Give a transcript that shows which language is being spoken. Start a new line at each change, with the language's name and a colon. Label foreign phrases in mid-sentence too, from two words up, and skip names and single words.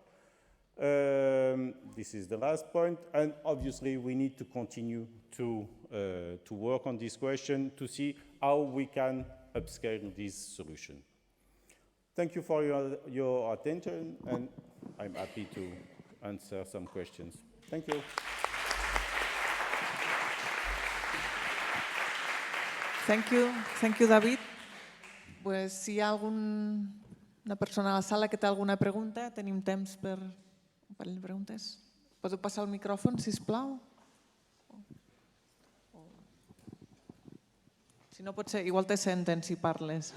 English: This is the last point, and obviously we need to continue to work on this question to see how we can upscale this solution. Thank you for your attention, and I'm happy to answer some questions. Thank you. Thank you, David.
Catalan: Pues, si hi ha una persona a la sala que té alguna pregunta, tenim temps per un parell de preguntes. Podeu passar el micròfon, sisplau? Si no, potser, igual te senten si parles.